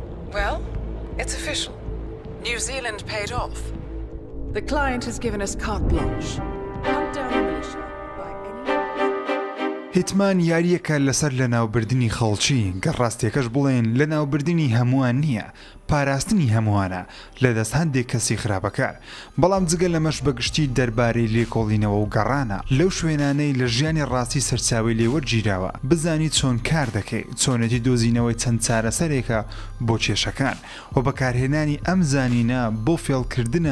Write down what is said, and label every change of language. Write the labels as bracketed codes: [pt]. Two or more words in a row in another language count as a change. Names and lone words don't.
[en] Well, it's official. New Zealand paid off. The client has given us carte blanche. Hunt down the militia by any... [ckb] هیتمان یاریەکە لەسەر لەناوبردنی خەڵکی گەڕاستیەکەش بڵێن لەناوبردنی هەمووان نییە پاراستنی هەمووانە لەدەست هەندێک کەسی خراپەکار بەڵام جگە لەمەش بەگشتی دەربارەی لێکۆڵینەوە و گەڕانە لەو شوێنانەی لە ژیانی ڕاستی سەرچاوی لێوەرگیراوە بزانی چۆن کار دەکەی چۆنەتی دۆزینەوەی چەند چارەسەرێکە بۆ کێشەکان و بەکارهێنانی ئەم زانینە بۆ فێڵکردنە